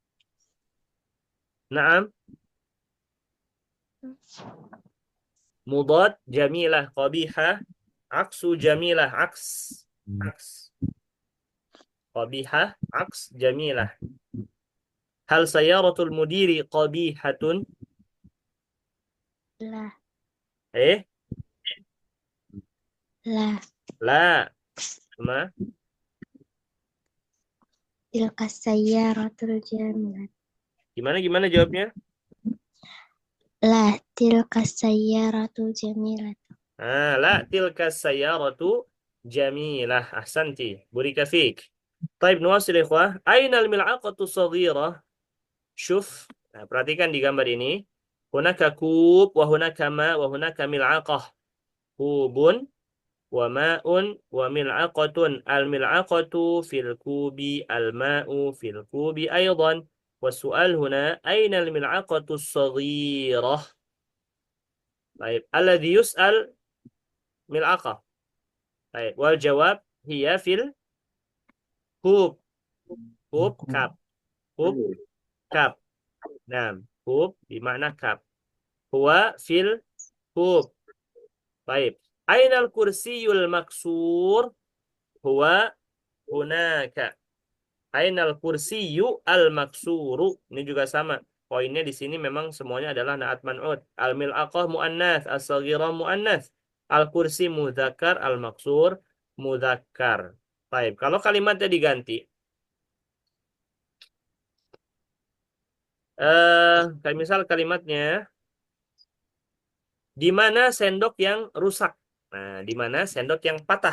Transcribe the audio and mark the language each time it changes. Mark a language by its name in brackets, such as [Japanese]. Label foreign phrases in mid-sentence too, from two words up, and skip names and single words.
[Arabic] نعم. مضاد جميلة قبيحة. عكس جميلة. عكس. قبيحة. عكس جميلة. هل سيارة المدير قبيحة? La. Eh? La. La. Ma? تلك السيارة الجميلة. [Indonesian] Gimana jawabnya? [Arabic] لا، تلك السيارة الجميلة. لا، تلك السيارة جميلة. أحسنتِ. بورك فيك. طيب، نواصل إخوة. أين الملعقة الصغيرة? Syuf. [Indonesian] Nah, perhatikan di gambar ini. [Arabic] هناك كوب, وهناك ماء، وهناك ملعقة. كوبٌ، وماءٌ، وملعقةٌ. الملعقة في الكوب، الماء في الكوب أيضًا. والسؤال هنا أين الملعقة الصغيرة؟ طيب الذي يسأل ملعقة. طيب والجواب هي في الكوب. كوب كاب. كوب كاب. نعم كوب بمعنى كاب. هو في الكوب. طيب أين الكرسي المكسور؟ هو هناك. أين الكرسي المكسور. [Indonesian] Ini juga sama. Poinnya di sini memang semuanya adalah [Arabic] نعت منعوت. الملعقة مؤنث، الصغيرة مؤنث. الكرسي مذكر، المكسور مذكر. [Indonesian] Baik, kalau kalimatnya diganti. Kayak misal kalimatnya di mana sendok yang rusak? Nah, di mana sendok yang patah?